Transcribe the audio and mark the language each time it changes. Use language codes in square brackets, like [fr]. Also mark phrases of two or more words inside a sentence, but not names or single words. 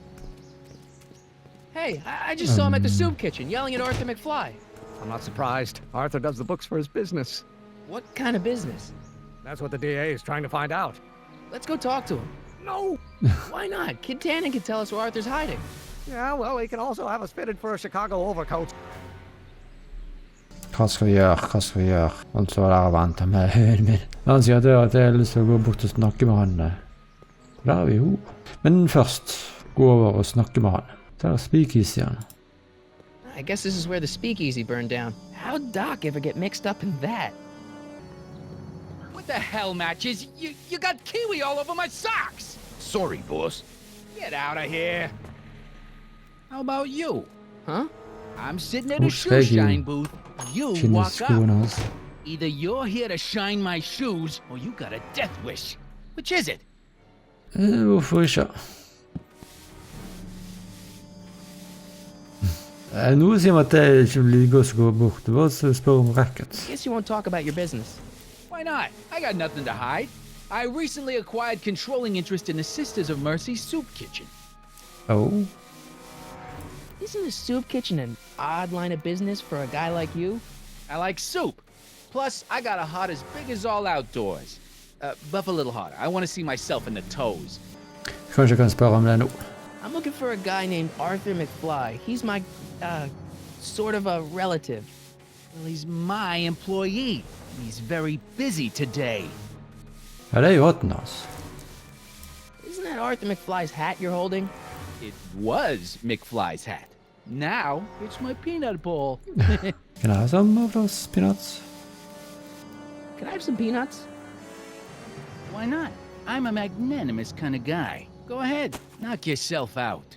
[en] Hey, I just saw him at the soup kitchen yelling at Arthur McFly. I'm not surprised. Arthur does the books for his business. What kind of business? That's what the DA is trying to find out. Let's go talk to him. No! Why not? Kid Tannen can tell us where Arthur's hiding. Yeah, well, he can also have us fitted for a Chicago overcoat. [no] Hva skal vi gjøre? Han står der og venter med høyen min. Han sier at jeg har lyst til å gå bort og snakke med han. Der er vi jo. Men først, gå over og snakke med han. Der er speakeasy igjen. [en] I guess this is where the speakeasy burned down. How'd Doc ever get mixed up in that? What the hell, Matches? You got kiwi all over my socks! Sorry, boss. Get out of here. How about you? Huh? I'm sitting at a Who's shoe begging? shine booth. You Skinny walk [no] skoene [en] up. [no] hans. [en] Either you're here to shine my shoes, or you got a death wish. Which is it? [no] Hvorfor ikke? Noe sier meg at det ikke blir godt å gå bort. Det var så spør om racket. [en] Guess you won't talk about your business. Why not? I got nothing to hide. I recently acquired controlling interest in the Sisters of Mercy soup kitchen. Oh. Isn't a soup kitchen an odd line of business for a guy like you? I like soup. Plus, I got a heart as big as all outdoors. Buff a little harder. I want to see myself in the toes. [no] Kanskje jeg kan spørre om det nå. [en] I'm looking for a guy named Arthur McFly. He's my, sort of a relative. Well, he's my employee. He's very busy today. [no] Ja, det er jo hatten hans. [en] Isn't that Arthur McFly's hat you're holding? It was McFly's hat. Now, it's my peanut bowl. Can I have some of those peanuts? Can I have some peanuts? Why not? I'm a magnanimous kind of guy. Go ahead, knock yourself out.